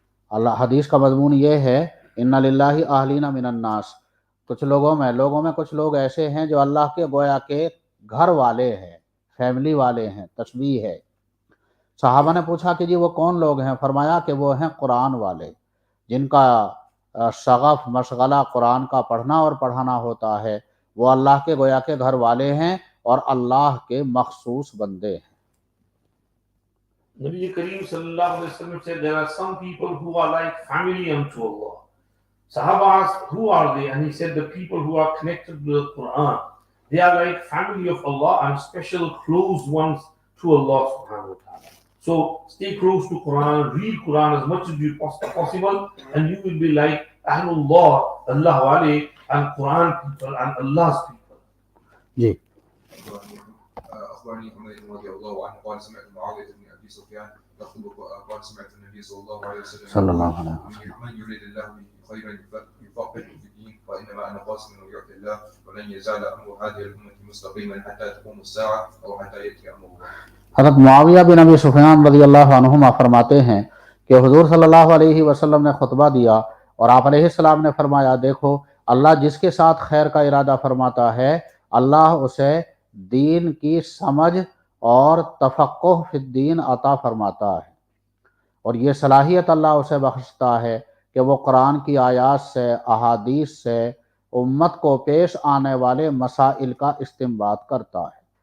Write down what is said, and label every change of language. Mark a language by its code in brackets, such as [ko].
[ur] اللہ حدیث کا مضمون یہ ہے [ar] ان للہ اہلین من الناس، [ur] کچھ لوگوں میں کچھ لوگ ایسے ہیں جو اللہ کے گویا کے گھر والے ہیں، فیملی والے ہیں، تشبیہ ہے. صحابہ نے پوچھا کہ جی وہ کون لوگ ہیں؟ فرمایا کہ وہ ہیں قرآن والے، جن کا شغف مشغلہ قرآن کا پڑھنا اور پڑھانا ہوتا ہے. وہ اللہ کے گویا کے گھر والے ہیں اور اللہ کے مخصوص بندے ہیں. [en] Nabi Kareem sallallahu alayhi wa sallam said there are some people who are like family unto Allah. Sahaba asked, who are they? And he said the people who are connected to the Qur'an. They are like family of Allah and special close ones to Allah subhanahu wa ta'ala. So stay close to Qur'an, read Qur'an as much as you possible, and you will be like Ahlullah, Allah wale, and Qur'an people and Allah's people. [ur] جی [ar] أخبرني حميد رضي الله عنه قال سمعت معاوية بن أبي سفيان يخطب قال سمعت النبي صلى الله عليه وسلم صلى الله عليه وسلم من يريد الله به خيرا يفقهه في الدين وإنما أنا قاسم يعطي الله ولن يزال أمر هذه الأمة مستقيما حتى تقوم الساعة أو حتى يأتي أمر الله. [ur] حضرت معاویہ بن ابی سفیان رضی اللہ عنہما فرماتے ہیں کہ حضور صلی اللہ علیہ وسلم نے خطبہ دیا اور آپ علیہ السلام نے فرمایا دیکھو اللہ جس کے ساتھ خیر کا ارادہ فرماتا ہے اللہ اسے دین کی سمجھ اور تفقہ فی الدین عطا فرماتا ہے، اور یہ صلاحیت اللہ اسے بخشتا ہے کہ وہ قرآن کی آیات سے احادیث سے امت کو پیش آنے والے مسائل کا استنباط کرتا ہے.